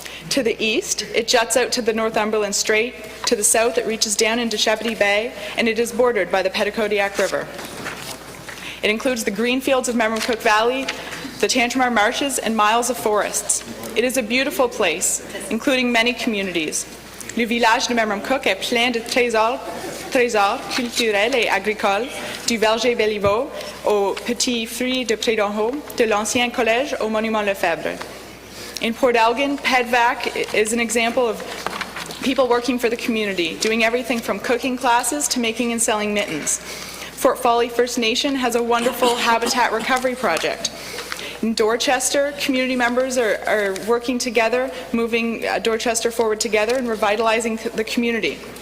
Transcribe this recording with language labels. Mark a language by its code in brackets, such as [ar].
[en] To the east, it juts out to the Northumberland Strait. To the south, it reaches down into Shepparton Bay, and it is bordered by the Petitcodiac River. It includes the green fields of Memramcook Valley, the Tantramar marshes, and miles of forests. It is a beautiful place, including many communities. [fr] Le village de Memramcook est plein de trésors culturels et agricoles, du verger Béliveau aux petits fruits de Prédonho, de l'ancien collège au monument Lefebvre. [en] In Port Elgin, PEDVAC is an example of people working for the community, doing everything from cooking classes to making and selling mittens. Fort Folly First Nation has a wonderful habitat recovery project. In Dorchester, community members are working together, moving Dorchester forward together and revitalizing the community.